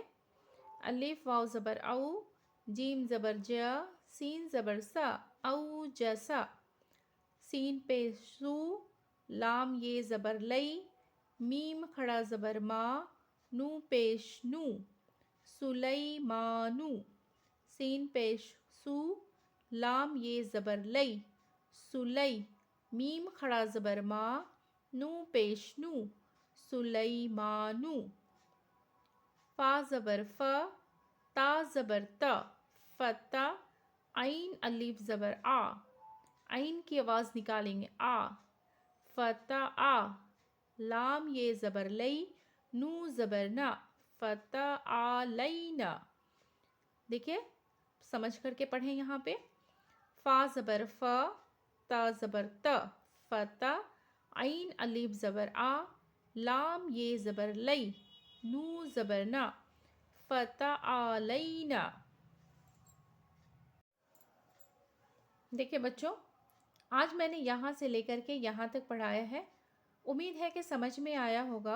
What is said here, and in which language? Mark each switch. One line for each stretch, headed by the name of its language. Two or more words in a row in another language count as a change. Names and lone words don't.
Urdu: الف واو زبر او، جیم زبر جا، سین زبر سا، او جیسا، سین پیش سو، لام یہ زبر لئی، میم کھڑا زبر ما، نو پیش نو، سلیمانو، سین پیش سو، لام یہ زبر لئی، سلی، میم کھڑا زبر ما، نو پیش نو، سلیمانو، فا زبر فا، تا زبر تا، فتا، عین الف زبر آ، عین کی آواز نکالیں گے آ، فتا آ، لام یہ زبر لئی، نو زبر نا، فتا آ لینا۔ دیکھیں سمجھ کر کے پڑھیں یہاں پہ، فا زبر فا، تا زبر تا، فتا، عین الف زبر آ، لام یہ زبر لئی، نو زبر نا، فتا آ لینا۔ دیکھیں بچوں، آج میں نے یہاں سے لے کر کے یہاں تک پڑھایا ہے، امید ہے کہ سمجھ میں آیا ہوگا۔